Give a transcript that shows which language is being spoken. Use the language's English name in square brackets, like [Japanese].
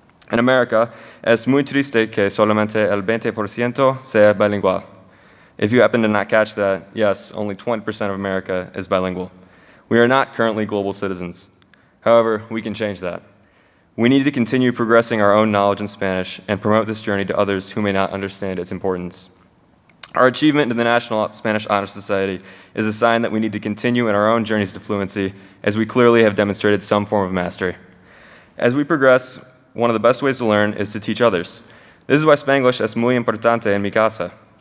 [English] In America, [Spanish] es muy triste que solamente el 20% sea bilingual. [English] If you happen to not catch that, yes, only 20% of America is bilingual. We are not currently global citizens. However, we can change that. We need to continue progressing our own knowledge in Spanish and promote this journey to others who may not understand its importance. Our achievement in the National Spanish Honor Society is a sign that we need to continue in our own journeys to fluency, as we clearly have demonstrated some form of mastery. As we progress, one of the best ways to learn is to teach others. This is why [Spanish] Spanglish es muy importante en mi casa.